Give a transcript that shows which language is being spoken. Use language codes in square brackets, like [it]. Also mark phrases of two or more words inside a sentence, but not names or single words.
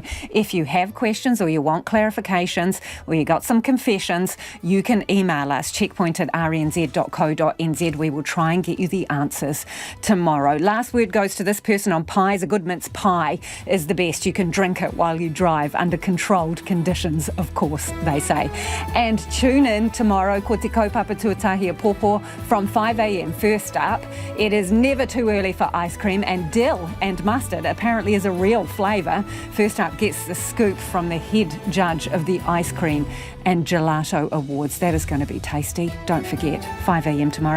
[en] If you have questions or you want clarifications or you got some confessions, you can email us, checkpoint@rnz.co.nz. We will try and get you the answers tomorrow. Last word goes to this person on pies. A good mince pie is the best. You can drink it while you drive under controlled conditions, of course, they say. And tune in tomorrow, [mi] ko te kaupapa tuatahi a pōpō from [en] 5 a.m. First up, it is never too early for ice cream, and dill and mustard apparently is a real flavour. First up gets the scoop from the head judge of the Ice Cream and Gelato Awards. That is going to be tasty. Don't forget, 5 a.m. tomorrow.